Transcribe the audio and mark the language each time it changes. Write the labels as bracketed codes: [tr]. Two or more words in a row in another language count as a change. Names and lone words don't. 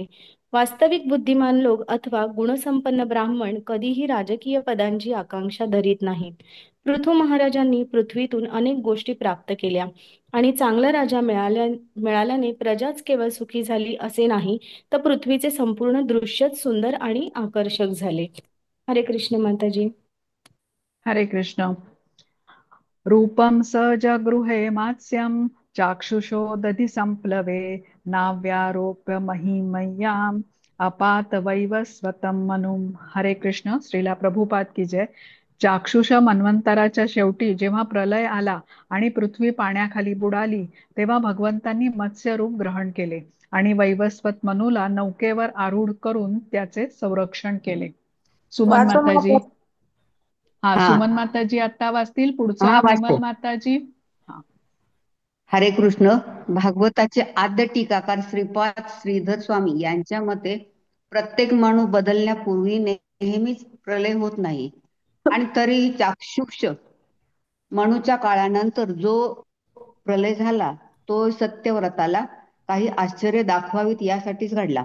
[mr] वास्तविक बुद्धिमान लोक अथवा गुणसंपन्न ब्राह्मण कधीही राजकीय पदांची आकांक्षा धरीत नाहीत. पृथू महाराजांनी पृथ्वीतून अनेक गोष्टी प्राप्त केल्या आणि चांगला राजा मिळाल्याने प्रजाच केवळ सुखी झाली असे नाही, तर पृथ्वीचे संपूर्ण दृश्यच सुंदर आणि आकर्षक झाले. हरे कृष्ण माताजी. हरे कृष्ण. [sa] रूपम सजगृहे मात्स्यम चाक्षुषो दधि संप्लवे नाव्यारोप्य महिमय्याम अपात वैवस्वतम मनुम. [mr] हरे कृष्ण. [hi] श्रीला प्रभुपाद की जय. [mr] चाक्षुष मन्वंतराच्या शेवटी जेव्हा प्रलय आला आणि पृथ्वी पाण्याखाली बुडाली, तेव्हा भगवंतांनी मत्स्य रूप ग्रहण केले आणि वैवस्वत मनुला नौकेवर आरूढ करून त्याचे संरक्षण केले. सुमन माताजी. हा, हा सुमन माताजी आता वाचतील. पुढचा हा विमल वाचते. माताजी. हा. हरे कृष्ण. भागवताचे आद्य टीकाकार श्रीपाद श्रीधर स्वामी यांच्या मते प्रत्येक मणू बदलण्यापूर्वी नेहमीच प्रलय होत नाही, आणि तरीही चाक्षुष मणूच्या काळानंतर जो प्रलय झाला तो सत्यव्रताला काही आश्चर्य दाखवावीत यासाठीच घडला.